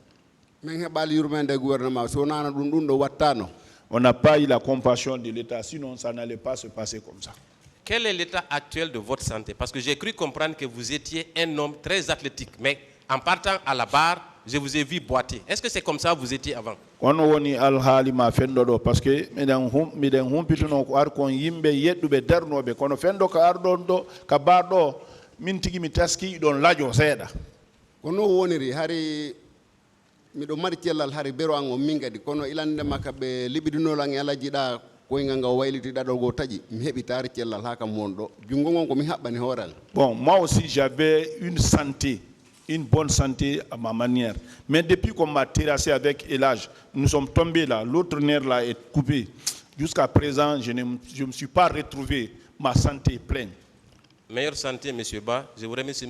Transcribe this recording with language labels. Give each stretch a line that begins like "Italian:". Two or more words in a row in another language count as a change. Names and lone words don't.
French: On n'a pas eu la compassion de l'État, sinon ça n'allait pas se passer comme ça. Quel est l'état actuel de votre santé? Parce que j'ai cru comprendre que vous étiez un homme très athlétique, mais en partant à la barre, je vous ai vu boiter. Est-ce que c'est comme ça que vous étiez avant? Parce que
Fula: miɗo mari cellal hari bero an o min kadi kono ilande makka ɓe libidinol an ala jiɗa koyngal ngal wayliti ɗaɗo go taƴi mi heɓi taari cellal ha kam won ɗo jungo ngon ko mi haɓɓani hooral.
French: Bon, moi aussi j'avais une santé, une bonne santé à ma manière, mais depuis qu'on m'a terrassé avec l'âge, nous sommes tombés là, l'autre nerf là est coupé. Jusqu'à présent, je ne me suis pas retrouvé, ma santé est pleine. Meilleure santé, M. Ba. Je vous remercie, M.